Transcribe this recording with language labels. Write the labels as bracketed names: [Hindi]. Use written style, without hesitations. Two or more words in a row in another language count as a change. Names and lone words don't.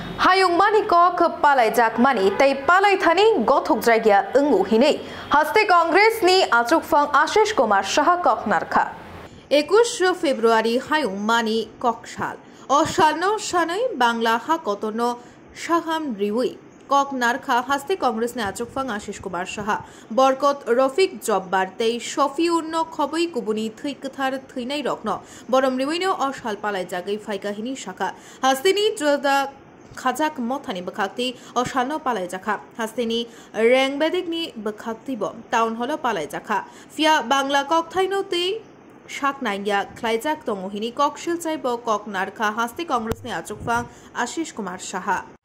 [Kok Borok] Hayungmani kok palai jakmani tei palai thani gothok jaigia ungu hini haste Congress ni achukfang Ashish Kumar Saha koknarkha 21 ফেব্রুয়ারি হায়ুংমানি ককশাল অশালনো সানাই বাংলা হা কতন সাহাম রিউই ককনারখা হাস্তে কংগ্রেস নে আচকফাং আশিস কুমার সাহা বরকত রফিক জব্বার তেই শফিউন্ন খবই কুবুনি থৈকথার থৈনাই রকন বরম রিউইনো অশাল পালাই জাগাই ফাইকাহিনী শাখা হাস্তেনি জদা খাজাক মথানি বখাক্তি অশালনো পালাই জাখা হাস্তেনি রেংবেদিকনি বখাক্তি বম টাউন হল পালাই জাখা ফিয়া বাংলা ককথাইনো তেই শাক নাইয়া খ্লাইজাক তমহিনী ককশিল চাইব ককনারখা হাস্তে কংগ্রেস ने আচকফাং আশিস কুমার সাহা।